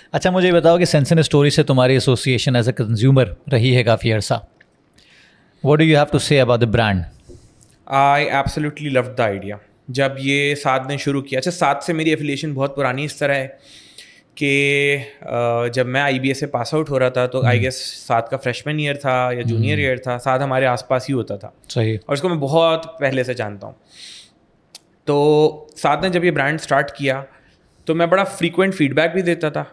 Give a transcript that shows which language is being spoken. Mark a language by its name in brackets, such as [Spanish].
[Urdu] اچھا مجھے بتاؤ کہ سینسن اسٹوری سے تمہاری ایسوسیشن [English] as a consumer [Urdu] رہی ہے کافی عرصہ. [English] What do you have to say about the brand? I absolutely loved the idea. [Urdu] جب یہ ساتھ نے شروع کیا, اچھا ساتھ سے میری ایفیلیشن بہت پرانی اس طرح ہے کہ جب میں آئی بی ایس سے پاس آؤٹ ہو رہا تھا تو آئی گیس ساتھ کا فریشمین ایئر تھا یا جونیئر ایئر تھا, ساتھ ہمارے آس پاس ہی ہوتا تھا. صحیح. اور اس کو میں بہت پہلے سے جانتا ہوں. تو ساتھ نے جب یہ برانڈ اسٹارٹ کیا تو میں بڑا فریکوینٹ فیڈ بیک بھی دیتا تھا.